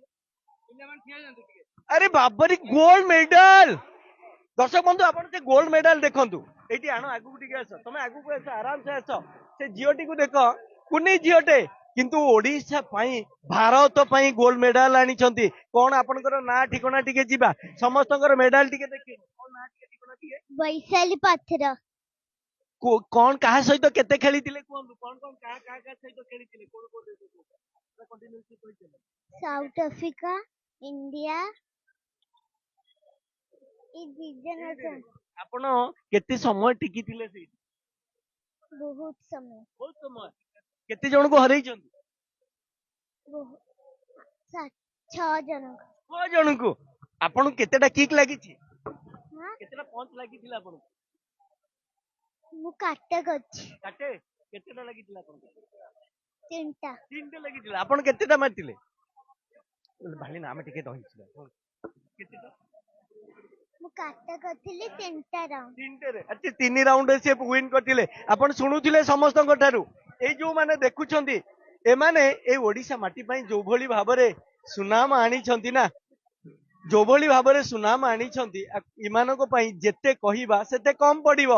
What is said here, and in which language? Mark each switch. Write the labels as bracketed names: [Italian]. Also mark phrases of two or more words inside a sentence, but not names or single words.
[Odia] ଆରେ ବାବାରେ ଗୋଲ୍ଡ ମେଡାଲ ଦର୍ଶକ ବନ୍ଧୁ ଆପଣ ସେ ଗୋଲ୍ଡ ମେଡାଲ ଦେଖନ୍ତୁ ଏଇଠି ଆଣ ଆଗକୁ ଟିକେ ଆସ ତମେ ଆଗକୁ ଆସ ଆରାମସେ ଆସ ସେ ଝିଅଟିକୁ ଦେଖ କୁନି ଝିଅଟେ କିନ୍ତୁ ଓଡିଶା ପାଇଁ ଭାରତ ପାଇଁ ଗୋଲ୍ଡ ମେଡାଲ ଆଣିଛନ୍ତି କଣ ଆପଣଙ୍କର ନାଁ ଠିକଣା ଟିକେ ଯିବା ସମସ୍ତଙ୍କର ମେଡାଲ ଟିକେ ଦେଖିବେ वैशाली पात्र କଣ କାହା ସହିତ କେତେ ଖେଳିଥିଲେ କୁହନ୍ତୁ କଣ କଣ କାହା ସହିତ ଖେଳିଥିଲେ କୋଉ କୋଉ ଦେଶ ସହିତ କଣ୍ଟିନ୍ୟୁଅସଲି କହିଥିଲେ साउथ अफ्रीका इंडिया ଆପଣ କେତେ ସମୟ ଟିକିଥିଲେ ସେଇଠି ବହୁତ ସମୟ ବହୁତ ସମୟ କେତେ ଜଣଙ୍କୁ ହରେଇଛନ୍ତି ବହୁତ 6 ଜଣ 6 ଜଣଙ୍କୁ ଆପଣଙ୍କୁ କେତେଟା କିକ୍ ଲାଗିଛି हाँ କେତେଟା ପଞ୍ଚ ଲାଗିଥିଲା ଆପଣଙ୍କୁ ମୁ କାଟେ ଗଛି କାଟେ କେତେଟା ଲାଗିଥିଲା ଆପଣଙ୍କୁ 3टा 3ଟା ଲାଗିଥିଲା ଆପଣ କେତେଟା ମାରିଥିଲେ ଭାଲି ନା ଆମେ ଟିକେ ରହିଛୁ ମୁଁ କାଟ କରିଥିଲି 3ଟା ରାଉଣ୍ଡ। ତିନିଟାରେ ଆଚ୍ଛା 3 ରାଉଣ୍ଡ ସେ ୱିନ୍ କରିଥିଲେ। ଆପଣ ଶୁଣୁଥିଲେ ସମସ୍ତଙ୍କ ଠାରୁ ଏଇ ଯୋଉ ମାନେ ଦେଖୁଛନ୍ତି ଏମାନେ ଏଇ ଓଡିଶା ମାଟି ପାଇଁ ଯୋଉ ଭଳି ଭାବରେ ସୁନାମ ଆଣିଛନ୍ତି ନା ଯୋଉଭଳି ଭାବରେ ସୁନାମ ଆଣିଛନ୍ତି ଏମାନଙ୍କ ପାଇଁ ଯେତେ କହିବା ସେତେ କମ ପଡିବ।